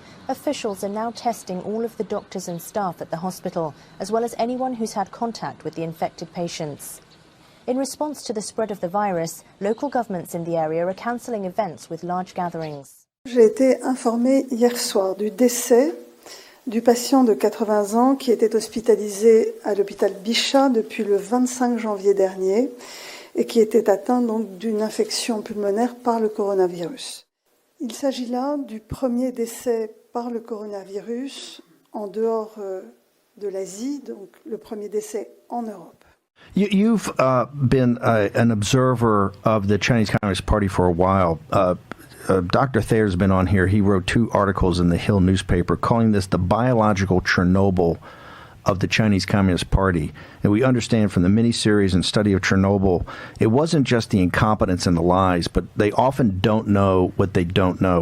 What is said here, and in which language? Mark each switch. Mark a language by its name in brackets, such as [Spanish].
[English] Officials are now testing all of the doctors and staff at the hospital, as well as anyone who's had contact with the infected patients. In response to the spread of the virus, local governments in the area are cancelling events with large gatherings. [French] J'ai été informée hier soir du décès du patient de 80 ans qui était hospitalisé à l'hôpital Bichat depuis le 25 janvier dernier et qui était atteint donc d'une infection pulmonaire par le coronavirus. Il s'agit là du premier décès par le coronavirus en dehors de l'Asie, donc le premier décès en Europe. [English] You've been an observer of the Chinese Communist Party for a while. Dr. Thayer's been on here. He wrote 2 articles in the Hill newspaper calling this the biological Chernobyl of the Chinese Communist Party. And we understand from the miniseries and study of Chernobyl, it wasn't just the incompetence and the lies, but they often don't know what they don't know.